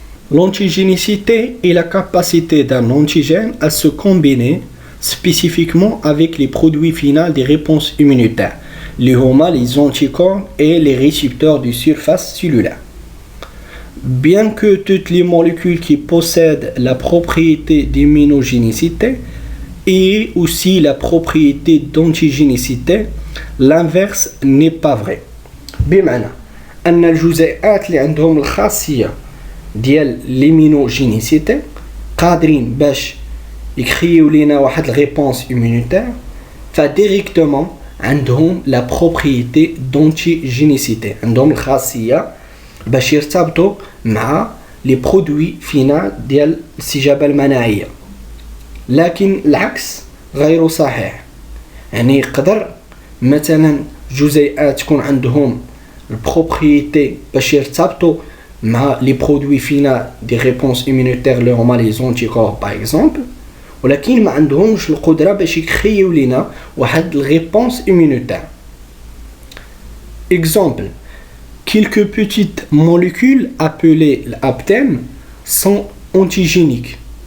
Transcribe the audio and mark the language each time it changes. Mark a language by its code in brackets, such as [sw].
[fr] L'antigénicité est la capacité d'un antigène à se combiner spécifiquement avec les produits finaux des réponses immunitaires, les anticorps et les récepteurs de surface cellulaire. Bien que toutes les molécules qui possèdent la propriété d'immunogénicité aient aussi la propriété d'antigénicité, l'inverse n'est pas vrai. [ar] بمعنى أن الجزيئات اللي عندهم الخاصية ديال l'immunogénicité قادرين باش يكريو لينا واحد الريبونس immunitaire فديريكتومون عندهم لا بروبريتي d'antigénicité، عندهم الخاصية باش يرتبطوا مع لي برودوي فينال ديال الاستجابة المناعية. لكن العكس غير صحيح، يعني يقدر مثلا جزيئات تكون عندهم البروبريتي باش يرتبطوا مع لي برودوي فينا دي ريبونس immunitaire اللي هما لي زونتيكور باغ اكزومبل، ولكن ما عندهمش القدرة باش يكريو لينا واحد الريبونس immunitaire. [fr] Exemple, quelques petites molécules appelées l'aptène sont antigéniques.